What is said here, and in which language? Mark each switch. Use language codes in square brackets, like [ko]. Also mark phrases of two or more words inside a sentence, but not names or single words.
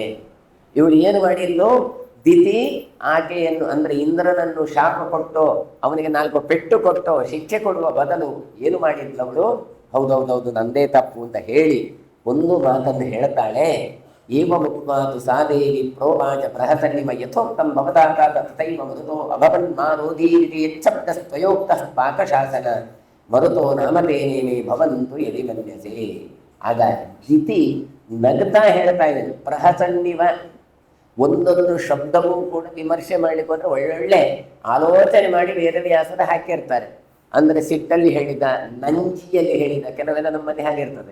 [kn] ಇವಳು ಏನು ಮಾಡಿಲ್ಲೋ, ದಿತಿ ಆಕೆಯನ್ನು ಅಂದರೆ ಇಂದ್ರನನ್ನು ಶಾಪ ಕೊಟ್ಟು ಅವನಿಗೆ 4 ಪೆಟ್ಟು ಕೊಟ್ಟು ಶಿಕ್ಷೆ ಕೊಡುವ ಬದಲು ಏನು ಮಾಡಿದ್ಲವಳು, ಹೌದೌದೌದು ನಂದೇ ತಪ್ಪು ಅಂತ ಹೇಳಿ ಒಂದು ಮಾತನ್ನು ಹೇಳ್ತಾಳೆ. [sa] ಏವ ಮುಕ್ಮಾತು ಸಾದೇವಿ ಪ್ರೋವಾಚ ಪ್ರಹಸನ್ನಿಮ ಯಥೋಕ್ತಂ ಭವತಾತ ತಥೈವ ಮರುತೋ ಅಭವನ್ ಮಾರೋಧೀರಿತಿ ಯಚ್ಛಬ್ದಸ್ತ್ವಯೋಕ್ತಃ ಪಾಕಶಾಸನ ಮರುತೋ ನಾಮತೇನೇಮೇ ಭವಂತು ಯದಿ ಮನ್ಯಸೆ. [kn] ಆಗ ದಿತಿ ನಗ್ತಾ ಹೇಳ್ತಾ ಇದ್ದಾನೆ, ಪ್ರಹಸನ್ನಿವ ಒಂದೊಂದು ಶಬ್ದವೂ ಕೂಡ ವಿಮರ್ಶೆ ಮಾಡಲಿಕ್ಕೆ ಹೋದ್ರೆ ಒಳ್ಳೊಳ್ಳೆ ಆಲೋಚನೆ ಮಾಡಿ ವೇದವ್ಯಾಸರು ಹಾಕಿರ್ತಾರೆ. ಅಂದರೆ ಸಿಟ್ಟಲ್ಲಿ ಹೇಳಿದ, ನಂಜಿಯಲ್ಲಿ ಹೇಳಿದ, ಕೆಲವೆಲ್ಲ ನಮ್ಮಲ್ಲಿ ಹಾಗಿರ್ತದೆ.